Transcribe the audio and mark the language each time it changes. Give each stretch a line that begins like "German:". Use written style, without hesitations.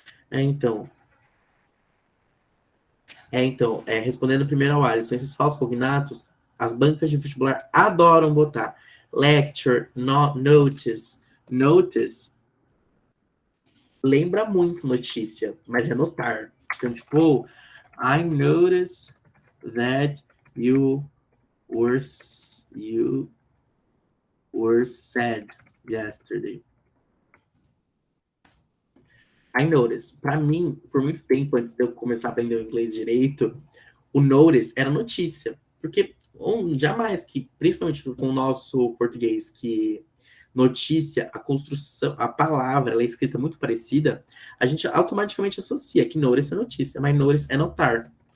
Portuguese: Então, respondendo primeiro ao Alisson, esses falsos cognatos, as bancas de vestibular adoram botar lecture, notice. Notice lembra muito notícia, mas é notar. Então, tipo,
English: I noticed that you were sad yesterday. I noticed.
Portuguese: Para mim, por muito tempo, antes de eu começar a aprender o inglês direito, o notice era notícia. Porque jamais que, principalmente com o nosso português, que notícia, a construção, a palavra, ela é escrita muito parecida, a gente automaticamente associa que notice é notícia, mas notice é notar.